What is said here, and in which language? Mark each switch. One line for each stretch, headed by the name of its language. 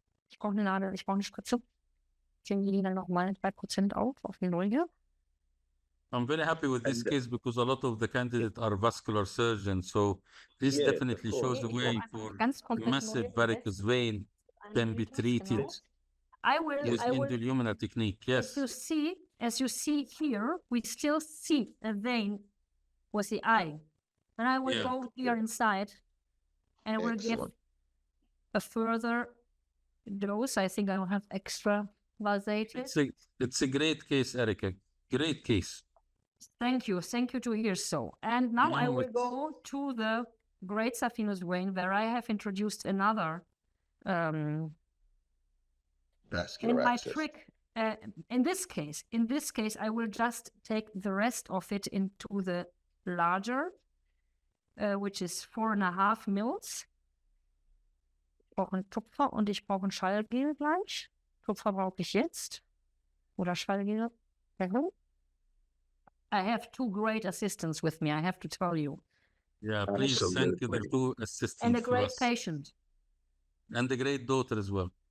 German: Ich brauche eine Nadel, ich brauche eine Spritze. Ich nehme die Linie nochmal 3% auf die Null.
English: I'm very happy with this case because a lot of the candidates are vascular surgeons. So this definitely shows the way for massive varicose vein can be treated with endoluminal technique. Yes. As you see here, we still see a vein with the eye. And I will go here inside and I will give a further dose. I think I will have extra vasated. It's a great case, Erika. Great case. Thank you to hear so. And now I will go to the great saphenous vein where I have introduced another vascular access. Trick. In this case, I will just take the rest of it into the larger, which is 4,5 mils.
German: Ich brauche einen Tupfer und ich brauche ein Schallgel gleich. Tupfer brauche ich jetzt. Oder Schallgel.
English: I have two great assistants with me, I have to tell you. Yeah, please thank you, the two assistants. And a great patient. And a great daughter as well.